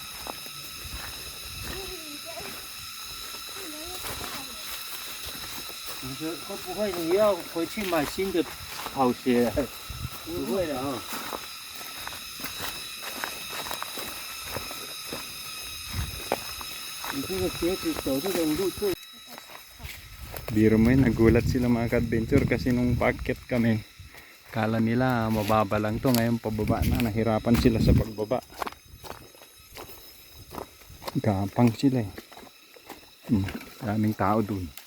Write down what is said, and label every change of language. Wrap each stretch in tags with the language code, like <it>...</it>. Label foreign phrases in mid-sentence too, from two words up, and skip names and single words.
<zh>你说会不会你要回去买新的跑鞋？不会的啊。你这个鞋子走这种路最。</zh> <tl>Biro mo yun, nagulat sila mga ka-adventure kasi nung paakyat kami, kala nila mababa lang to, ngayon pababa na, nahirapan sila sa pagbaba. Gapang sila eh. Daming tao dun.</tl>